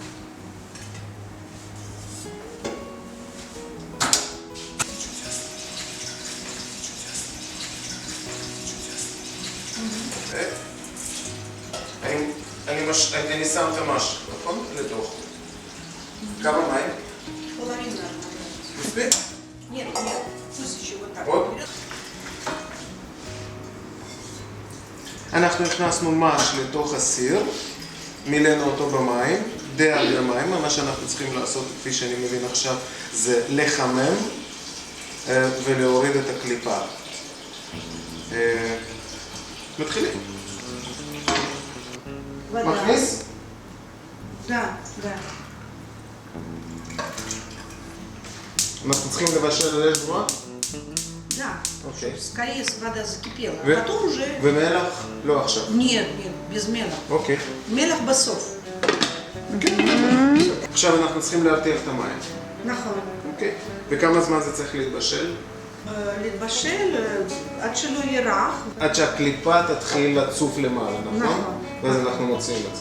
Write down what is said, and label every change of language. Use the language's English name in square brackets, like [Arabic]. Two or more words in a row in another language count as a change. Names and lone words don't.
[Hebrew] אני שם את המש, נכון? לתוך. כמה מים? [Russian] Половина. [Hebrew] מספיק? [Russian] Нет, нет, пусть еще вот так. [Hebrew] עוד? אנחנו הכנסנו מש לתוך הסיר, מילאנו אותו במים, די הרבה מים, מה שאנחנו צריכים לעשות, כפי שאני מבין עכשיו, זה לחמם ולהוריד את הקליפה. מתחילים. מכניס? [Russian] Да, да. [Hebrew] אנחנו צריכים לבשל על אש גבוהה? [Russian] Да. [Hebrew] אוקיי. [Russian] Скорее вода закипела. [Hebrew] ו- [Russian] Потом уже... [Hebrew] ומלח? לא עכשיו. Нет, нет, без мелах. אוקיי. מלח בסוף. עכשיו אנחנו צריכים להרתיח את המים. נכון. אוקיי. וכמה זמן זה צריך להתבשל? להתבשל עד שלא יהיה רך. עד שהקליפה תתחיל לצוף למעלה, נכון? נכון. ואז אנחנו מוצאים את זה.